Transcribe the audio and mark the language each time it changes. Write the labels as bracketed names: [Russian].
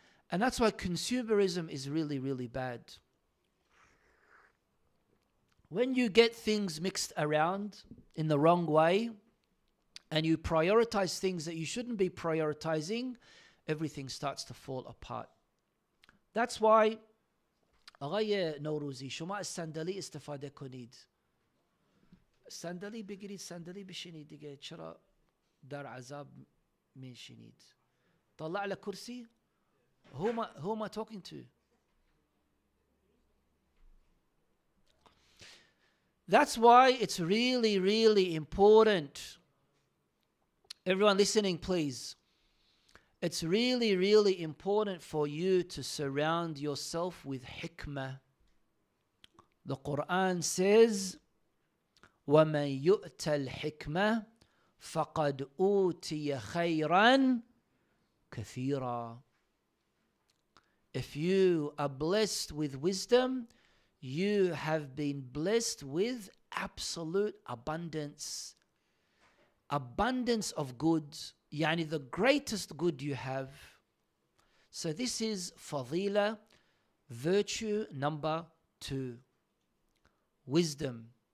[English] And that's why consumerism is really, really bad. When you get things mixed around in the wrong way, and you prioritize things that you shouldn't be prioritizing, everything starts to fall apart. That's why [Persian] آقای نوروزی شما از صندلی استفاده کنید. صندلی بگیرید، صندلی بشینید دیگه. چرا در عذاب میشینید؟ [Arabic] طلع على کرسی. [English] Who am I talking to? That's why it's really, really important. Everyone listening, please. It's really, really important for you to surround yourself with hikmah. The Quran says, [Arabic] وَمَنْ يُؤْتَ الْحِكْمَةِ فَقَدْ أُوتِيَ خَيْرًا كَثِيرًا. [English] If you are blessed with wisdom, you have been blessed with absolute abundance. Abundance of goods, yani the greatest good you have. So this is fadila, virtue number 2. Wisdom.